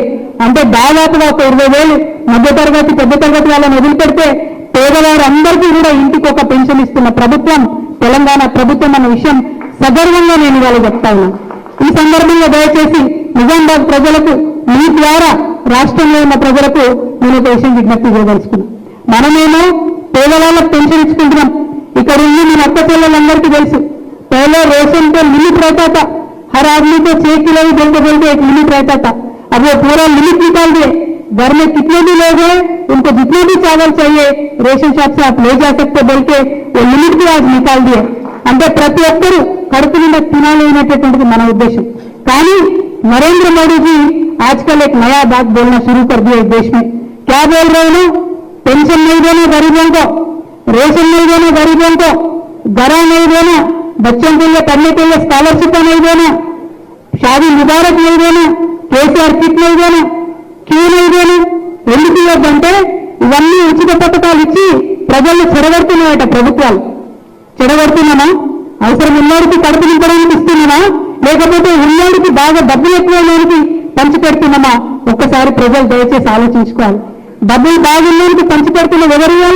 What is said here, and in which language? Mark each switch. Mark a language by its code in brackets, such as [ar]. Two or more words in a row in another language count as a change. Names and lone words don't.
[te] అంటే దాదాపుగా ఒక 20,000 మధ్యతరగతి పెద్ద తరగతి వాళ్ళని వదిలిపెడితే పేదవారు అందరికీ కూడా ఇంటికి ఒక పెన్షన్ ఇస్తున్న ప్రభుత్వం తెలంగాణ ప్రభుత్వం అన్న విషయం సగర్వంగా నేను ఇవాళ చెప్తా ఉన్నాను. ఈ సందర్భంగా దయచేసి నిజామాబాద్ ప్రజలకు, మీ ద్వారా రాష్ట్రంలో ఉన్న ప్రజలకు నేను ఒక విషయం విజ్ఞప్తి చేయదలుచుకున్నాను. మనమేమో పేదవాళ్ళకు పెన్షన్ ఇచ్చుకుంటున్నాం. ఇక్కడ ఉంది మన అక్క చెల్లెలందరికీ తెలుసు, [hi] पहले रेशन पे लिमिट रहता था, हर आदमी को 6 किलो ही बोलते बोलते एक लिमिट रहता था. अब वो पूरा लिमिट निकाल दिए. घर में कितने भी लोग हैं उनको जितने भी चावल चाहिए [en] ration shop [hi] से आप ले जा सकते बोल के वो लिमिट भी आज निकाल दिए. [te] అంటే ప్రతి ఒక్కరూ కడుపు నిండా తినాలి అనేటటువంటిది మన ఉద్దేశం. [hi] కానీ नरेंद्र मोदी जी आजकल एक नया बात बोलना शुरू कर दिया इस देश में. क्या बोल रहे हैं? पेंशन नहीं देना गरीबों को, रेशन नहीं देना गरीबों को, घरा नहीं देना, बच्चों के लिए पढ़ने के लिए स्कॉलरशिप नहीं देना, शादी मुबारक नहीं देना, केसीआर किट नहीं देना. क्यों नहीं देना? [te] ఎందుకు ఇవ్వద్దంటే ఇవన్నీ ఉచిత పథకాలు ఇచ్చి ప్రజల్ని చెడగొడుతున్నాయట ప్రభుత్వాలు. చెడగొడుతున్నామా? అవసరం ఉన్నోడికి కడుపు నింపడానికి ఇస్తున్నామా, లేకపోతే ఉన్నోడికి బాగా డబ్బులు ఎక్కువైనోడికి పంచి పెడుతున్నామా? ఒక్కసారి ప్రజలు దయచేసి ఆలోచించుకోవాలి. డబ్బులు బాగున్నోడికి పంచి పెడుతున్నది ఎవరు ఇవ్వాలి?